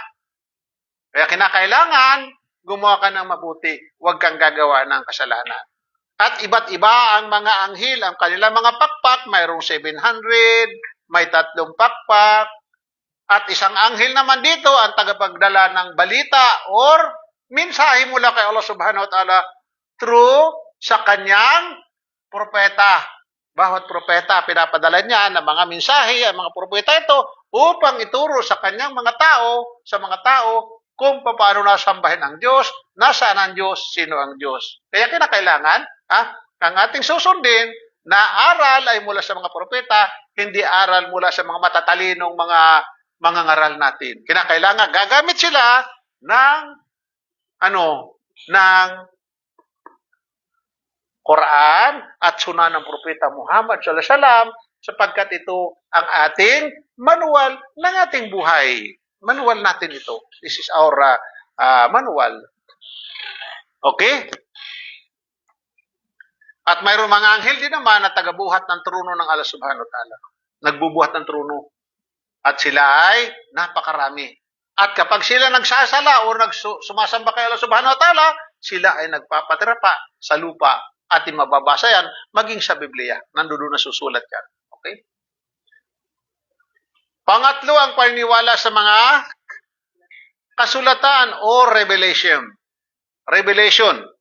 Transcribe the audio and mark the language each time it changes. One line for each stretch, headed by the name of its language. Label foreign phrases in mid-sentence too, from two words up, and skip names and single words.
Filipino: Kaya kinakailangan, gumawa ka ng mabuti. Huwag kang gagawa ng kasalanan. At iba't iba ang mga anghel, ang kanilang mga pakpak, mayroong 700, may 3 pakpak, at isang anghel naman dito ang tagapagdala ng balita or mensahe mula kay Allah
Arabic: سبحانه وتعالى
Filipino: through sa kanyang propeta. Bawat propeta, pinapadala niya ng mga mensahe, ang mga propeta ito, upang ituro sa kanyang mga tao, sa mga tao, kung paano nasambahin ang Diyos, nasaan ang Diyos, sino ang Diyos. Kaya kinakailangan, ang ating susundin na aral ay mula sa mga propeta, hindi aral mula sa mga matatalinong mga ngaral natin. Kinakailangan, gagamit sila ng, ng Quran at Sunnah ng Propeta Muhammad
Arabic: صلى الله عليه وسلم
Filipino: sapagkat ito ang ating manual ng ating buhay. Manual natin ito.
English: This is our manual.
Filipino: Okay? At mayroong mga anghel din naman na tagabuhat ng trono ng Allah
Arabic: سبحانه وتعالى.
Filipino: Nagbubuhat ng trono. At sila ay napakarami. At kapag sila nagsasala o sumasamba kay Allah
Arabic: سبحانه وتعالى,
Filipino: sila ay nagpapatira pa sa lupa. Ating mababasa yan, maging sa Biblia. Nandoon na susulat yan. Okay? Pangatlo, ang paniniwala sa mga kasulatan o revelation. Revelation.